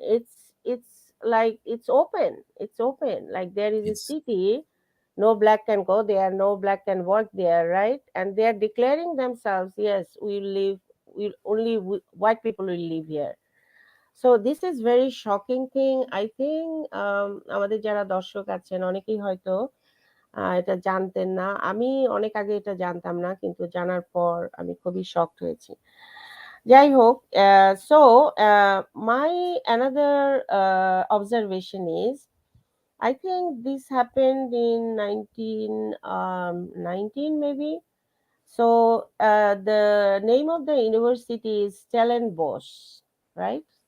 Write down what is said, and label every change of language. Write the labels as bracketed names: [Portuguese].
[English] It's like it's open, like there is a it's city, no black can go there, no black can work there, right? And they are declaring themselves, yes, we live, we only white people will live here. So this is very shocking thing. I think [Bangla] আমাদের যারা দর্শক আছেন অনেকেই হয়তো এটা জানতেন না। আমি অনেক আগে এটা জানতাম না, কিন্তু জানার পর আমি খুবই শকড হয়েছি। যাই হোক, [English] so my another observation is, I think this happened in 1919 maybe. So the name of the university is Stellenbosch, right?